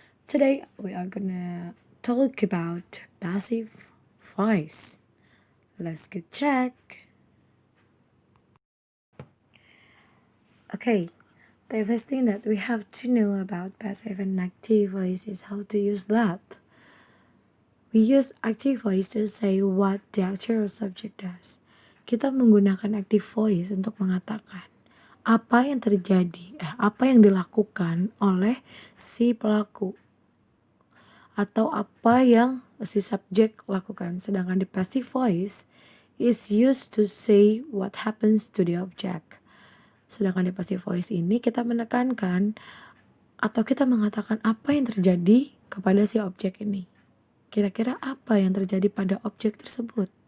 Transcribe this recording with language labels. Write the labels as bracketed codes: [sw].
[en] Today we are gonna talk about passive voice. Let's get check. Okay, the first thing that we have to know about passive and active voice is how to use that. We use active voice to say what the actual subject does. [id] Kita menggunakan active voice untuk mengatakan apa yang terjadi, apa yang dilakukan oleh si pelaku atau apa yang si subjek lakukan. Sedangkan [en] the passive voice is used to say what happens to the object. [id] Sedangkan di passive voice ini kita menekankan atau kita mengatakan apa yang terjadi kepada si objek ini. Kira-kira apa yang terjadi pada objek tersebut?